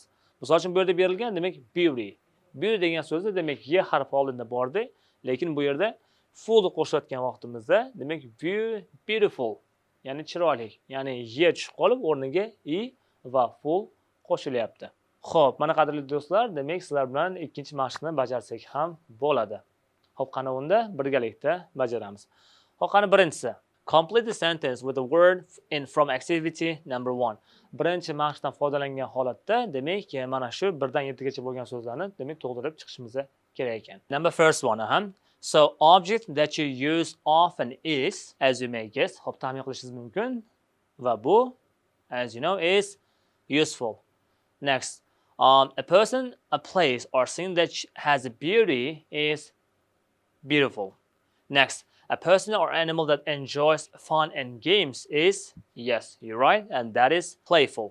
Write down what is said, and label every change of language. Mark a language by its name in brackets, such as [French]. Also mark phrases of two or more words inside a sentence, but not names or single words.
[Uzbek] Misol uchun bu yerda berilgan demak beauty. Beauty degan so'zda demak y harfi oldinda bordi, lekin bu yerda full qo'shayotgan vaqtimizda demak beautiful, ya'ni chiroyli, ya'ni y tushib qolib o'rniga i va full qo'shilyapti. Xo'p, mana qadrli do'stlar, demak sizlar bilan ikkinchi mashqni bajarsak ham bo'ladi. Xo'p, qani unda birgalikda bajaramiz. Xo'p, qani birinchisi. [English] Complete the sentence with the word in from activity number 1. [Uzbek] Birinchi mashqdan foydalangan holatda demak mana shu 1 dan 7 gacha bo'lgan so'zlarni demak to'ldirib chiqishimiz kerak ekan. [English] Number first one, So object that you use often is, as you may guess, [Uzbek] xo'p, taxmin qilishingiz mumkin, va bu, [English] as you know, is useful. Next, a person, a place, or thing that has a beauty is beautiful. Next, a person or animal that enjoys fun and games is, yes, you're right, and that is playful.